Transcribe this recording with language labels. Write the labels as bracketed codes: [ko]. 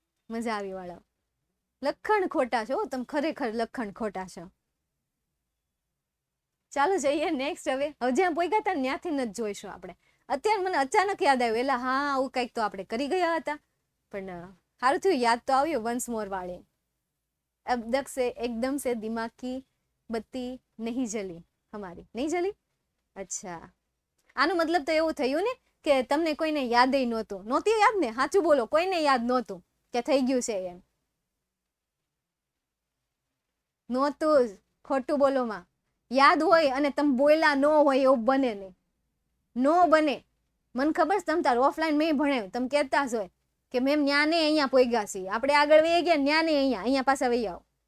[gu] મજા આવી વાળો. લખણ ખોટા છો તમે, ખરેખર લખણ ખોટા છો. ચાલો જઈએ નેક્સ્ટ. હવે જ્યાં પોઈ ગાતા ત્યાંથી જ જોઈશું આપણે. અત્યારે મને અચાનક યાદ આવ્યું, એટલે હા આવું કંઈક તો આપણે કરી ગયા હતા, પણ સારું થયું યાદ તો આવ્યું. વન્સ મોર વાળે [hi] अब तक से एकदम से दिमाग की बत्ती नहीं जली हमारी, नहीं जली. [gu] અચ્છા, આનો મતલબ તો એવું થયું ને કે તમને કોઈને યાદ નહોતી યાદ ને? સાચું બોલો, કોઈને યાદ નહોતું કે થઈ ગયું છે એમ? નહોતું જ, ખોટું બોલો માં. યાદ હોય અને તમે બોલ્યા ન હોય એવું બને નહીં, નો બને. મને ખબર છે તમે તાર ઓફલાઈન મેં ભણાવ્યું, તમે કહેતા જ હોય કે મેમ ન્યા ને અહીંયા પોગ્યા છીએ, આપણે આગળ વહી ગયા, ન્યા ને અહીંયા પાછા વહી આવો.